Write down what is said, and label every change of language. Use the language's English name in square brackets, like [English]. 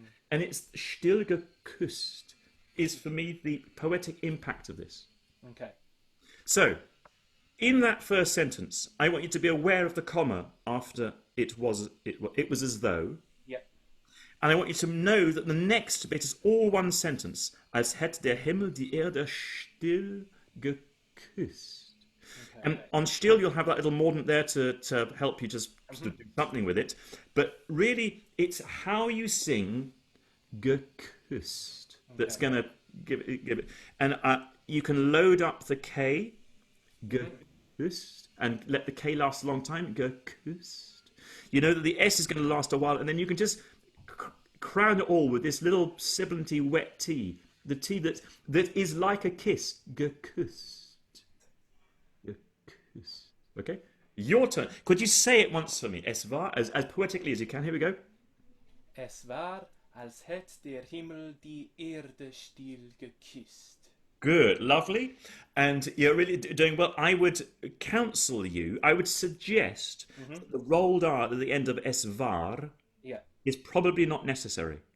[English] And it's [German] still geküsst [English] is for me the poetic impact of this. Okay. So, in that first sentence, I want you to be aware of the comma after it was as though. Yep. And I want you to know that the next bit is all one sentence. [German] Als hätt der Himmel die Erde still geküsst. [English] Okay. And on still, you'll have that little mordant there to help you just do something with it. But really, it's how you sing geküsst that's going to give it. And you can load up the K, geküsst, and let the K last a long time, geküsst. You know that the S is going to last a while, and then you can just crown it all with this little sibilanty wet T, the T that is like a kiss, geküsst. Geküsst. Okay? Your turn. Could you say it once for me? Es war, as poetically as you can. Here we go. [German] Es war, als hätt der Himmel die Erde still geküsst. [English] Good, lovely. And you're really doing well. I would counsel you, I would suggest that the rolled R at the end of es war is probably not necessary.